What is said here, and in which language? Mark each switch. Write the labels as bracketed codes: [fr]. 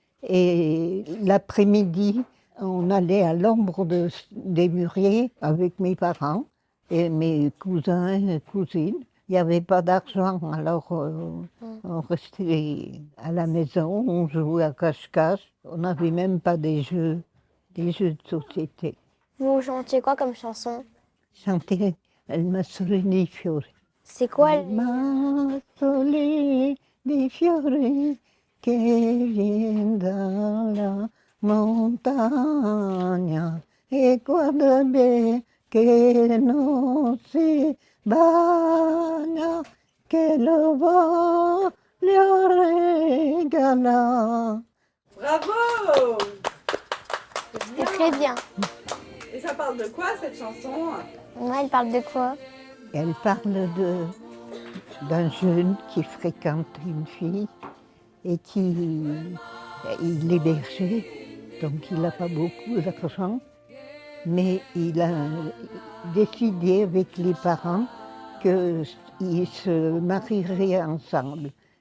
[fr] Et l'après-midi, on allait à l'ombre des mûriers avec mes parents et mes cousins et cousines. Il n'y avait pas d'argent, alors on restait à la maison, on jouait à cache-cache. On n'avait même pas des jeux de société. Vous chantiez quoi comme chanson? Chanter El Mazzoli dei Fiori. C'est quoi [it] El Mazzoli dei Fiori che vien dalla montagna e guarda bene che non si bagna, che lo voglio regalar. [fr] Bravo! C'était très bien. Et ça parle de quoi, cette chanson? Ouais, elle parle de quoi? Elle parle d'un jeune qui fréquente une fille et il l'hébergeait, donc il n'a pas beaucoup d'argent, mais il a décidé avec les parents qu'ils se marieraient ensemble.